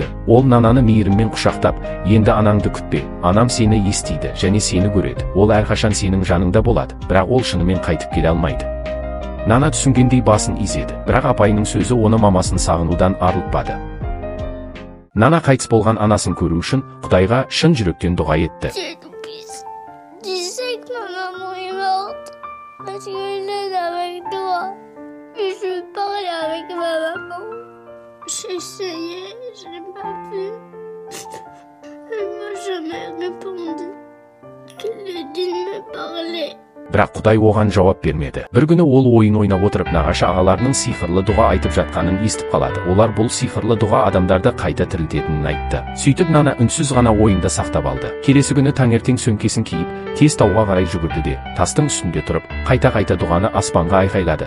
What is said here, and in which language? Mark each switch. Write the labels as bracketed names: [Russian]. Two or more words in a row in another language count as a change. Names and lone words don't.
[Kazakh] Ол Нананы мейіріммен құшақтап: енді анаңды күтпе, анам сені естиді және сені көреді. Ол әрқашан сенің жаныңда болады, бірақ ол шынымен қайтып келе алмайды. Нана түсінгендей басын изеді, бірақ апайының сөзі оны мамасын сағынудан арылтпады. Нана қайтыс болған анасын көру үшін Құдайға шын жүректен дұға етті. [French] J'ai essayé, je n'ai pas pu. Elle m'a jamais répondu. Je lui ai dit de me parler. [Kazakh] Бірақ Құдай оған жауап бермеді. Бір күні ол ойын ойнап отырып нағашы ағаларының сиқырлы дұға айтып жатқанын естіп қалады. Олар бұл сиқырлы дұға адамдарды қайта тірілтетінін айтты. Сөйтіп Нана үнсіз ғана ойында сақтап алды. Келесі күні таңертең сөмкесін киіп, тез тауға қарай жүгірді де, тастың үстінде тұрып, қайта-қайта дұғаны аспанға айқайлады.